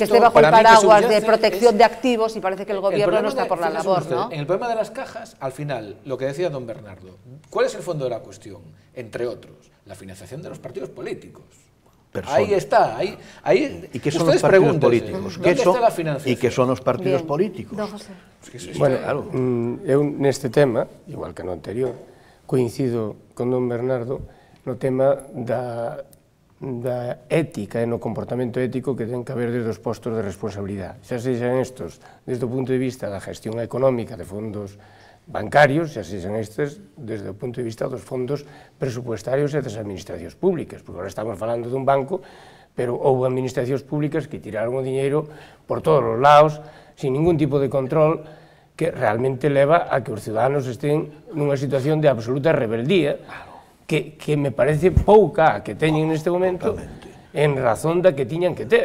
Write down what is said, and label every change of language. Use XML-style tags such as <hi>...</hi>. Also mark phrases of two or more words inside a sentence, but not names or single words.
<es>que esté bajo el paraguas de protección de activos, y parece que el gobierno no está por la labor, ¿no? En el problema de las cajas, al final, lo que decía don Bernardo, ¿cuál es el fondo de la cuestión? Entre otros, la financiación de los partidos políticos. personas. Ahí está. Ahí, ¿Y qué son ustedes los partidos pregúntense, políticos? ¿dónde está la financiación? ¿Y qué son los partidos políticos? Don José.</es> <gl>Bueno, eu neste tema, igual que no anterior, coincido con don Bernardo no tema da ética e no comportamento ético que ten que haber desde os postos de responsabilidade. Xa sexan estos desde o punto de vista da gestión económica de fondos bancarios, xa sexan estes desde o punto de vista dos fondos presupuestarios e das administracións públicas, porque agora estamos falando dun banco, pero houve administracións públicas que tiraron o diñeiro por todos os lados, sin ningún tipo de control, que realmente leva a que os ciudadanos estén nunha situación de absoluta rebeldía, que me parece pouca a que teñen neste momento en razón da que tiñan que ter.</gl>